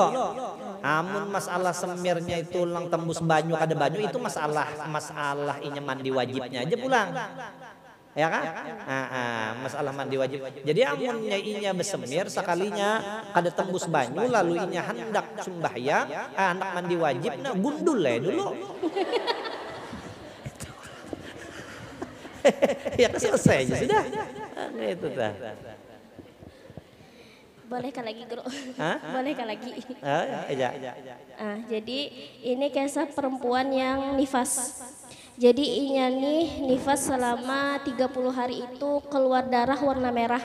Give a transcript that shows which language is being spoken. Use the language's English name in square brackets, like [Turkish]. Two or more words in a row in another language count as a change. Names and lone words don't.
[Banjar] Amun masalah semirnya itu lang tembus banyu kada banyu itu masalah inya mandi wajibnya aja pulang. Ya kan? Masalah mandi wajib. Jadi amunnya inya bersemir sekalinya kada tembus banyu lalu inya hendak sembahyang, hendak mandi wajib gundul dulu. Ya selesai aja sudah. Itu dah. Bolehkah lagi guru? Bolehkah lagi? Ya. [Indonesian] Jadi ini kisah perempuan yang nifas. [Banjar] Jadi inya nih nifas selama 30 hari itu keluar darah warna merah.